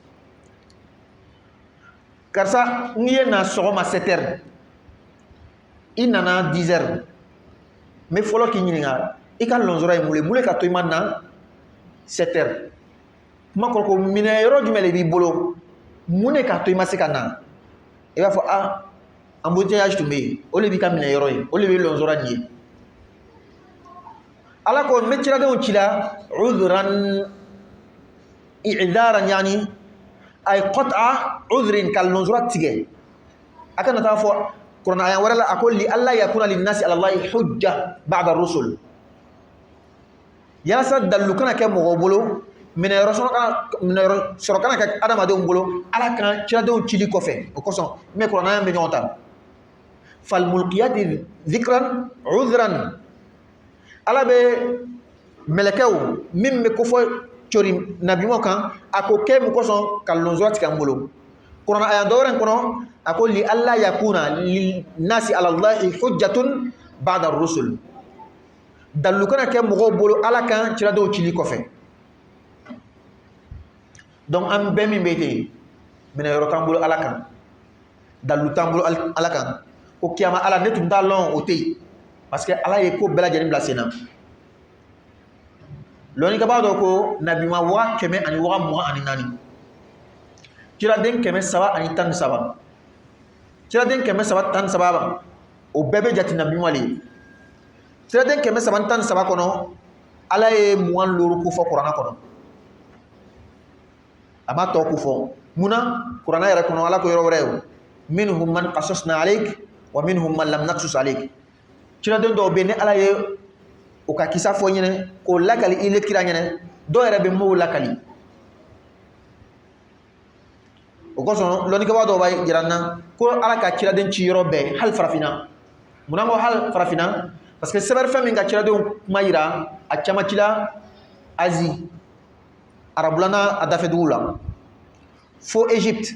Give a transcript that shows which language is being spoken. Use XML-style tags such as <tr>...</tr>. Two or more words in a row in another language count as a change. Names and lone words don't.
<bm>karisa n'i ye na sɔgɔma 7h i nana 10h n bɛ fɔlɔ k'i ɲininka i ka lɔnzora ye mun ka to i ma na 7h kuma kɔrɔ ko minɛyɔrɔ jumɛn de b'i bolo mun de ka to i ma se ka na i b'a fɔ embouteillage tun bɛ yen o de b'i ka minɛyɔrɔ ye o de bɛ lɔnzora nin ye ala ko n bɛ ciradenw ci la</bm> <ar>عذرا إعذارا يعني أي قطع عذر</ar> <bm>ka lɔnzora tigɛ a kana taa fɔ kuranɛ aya wɛrɛ la a ko li</bm> <ar>ألا يكون للناس على الله حجة بعد الرسل</ar> <bm>yalasa dalu kana kɛ mɔgɔw bolo minɛyɔrɔ sɔrɔ kana kɛ adamadenw bolo ala kan ciradenw cili kɔfɛ o kosɔn n bɛ kuranɛ aya bɛ ɲɔgɔn ta</bm> <ar>فالملقيات ذكرا عذرا</ar> <bm>ala bɛ mɛlɛkɛw min bɛ kofɔ cori nabiɲumanw kan a ko kɛ mun kosɔn ka lɔnzora tigɛ an bolo kuranɛ aya dɔ wɛrɛ kɔnɔ a ko</bm> <ar>لئلا يكون للناس على الله حجة بعد الرسل</ar> <bm>dalu kana kɛ mɔgɔw bolo ala kan ciradenw cili kɔfɛ donc an bɛɛ min bɛ ten minɛyɔrɔ t'an bolo ala kan dalu t'an bolo ala kan ko kiyama ala ne tun t'a lɔn o tɛ yen</bm> <fr>parce que</fr> <bm>ala ye ko bɛɛ lajɛlen bila sen na lɔnnikɛbaga dɔ ko nabiɲuman 124 ciraden 313 ciraden 313 o bɛɛ bɛ jate nabiɲuman le ye ciraden 313 kɔnɔ ala ye 25 ko fɔ kuranɛ kɔnɔ a ma tɔ ko fɔ munna kuranɛ yɛrɛ kɔnɔ ala ko yɔrɔ wɛrɛ ye</bm> <ar>منهم من قصصنا عليك ومنهم من لم نقصص عليك</ar> <bm>ciraden dɔw bɛ yen ni ala ye o ka kisa fɔ ɲɛnɛ k'o lakali i le kira ɲɛnɛ dɔw yɛrɛ bɛ m'o lakali o kosɔn lɔnnikɛbaga dɔw b'a jira n na ko ala ka ciraden ci yɔrɔ bɛɛ hali farafinna munna ko hali farafinna</bm> <fr>parce que</fr> <bm>sɛbɛnni fɛn min ka kiradenw kuma yira a caman cila Asie arabulana a dafɛ dugu la fo Égypte.</bm>